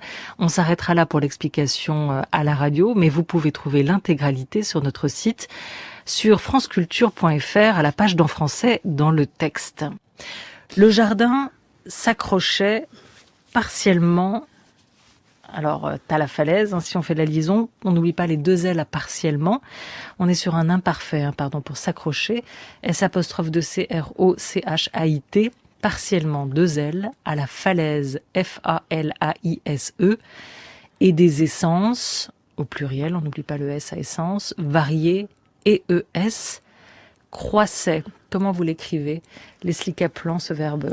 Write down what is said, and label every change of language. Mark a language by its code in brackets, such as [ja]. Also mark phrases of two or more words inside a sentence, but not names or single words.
[fr] On s'arrêtera là pour l'explication à la radio, mais vous pouvez trouver l'intégralité sur notre site, sur franceculture.fr, à la page d'en français dans le texte. Le jardin s'accrochait partiellement. Alors, t'as la falaise, hein, si on fait la liaison, on n'oublie pas les deux L à partiellement. On est sur un imparfait, pour s'accrocher. S''de-C-R-O-C-H-A-I-T, partiellement deux L, à la falaise, F-A-L-A-I-S-E, et des essences, au pluriel, on n'oublie pas le S à essence, variées, E-E-S, croissait. Comment vous l'écrivez? Leslie Kaplan, ce verbe.